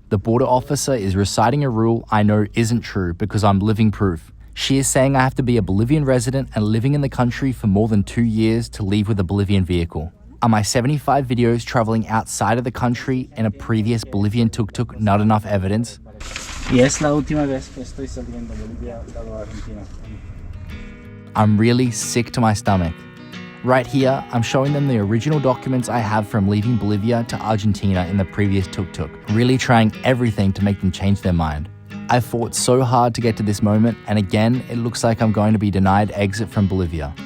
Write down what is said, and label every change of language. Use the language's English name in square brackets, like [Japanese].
[English] The border officer is reciting a rule I know isn't true because I'm living proof. She is saying I have to be a Bolivian resident and living in the country for more than 2 years to leave with a Bolivian vehicle. Are my 75 videos traveling outside of the country in a previous Bolivian tuk-tuk not enough evidence? [Spanish] Y es la última vez que estoy saliendo de Bolivia a Argentina. [English] I'm really sick to my stomach. Right here, I'm showing them the original documents I have from leaving Bolivia to Argentina in the previous tuk-tuk, really trying everything to make them change their mind. I fought so hard to get to this moment, and again, it looks like I'm going to be denied exit from Bolivia.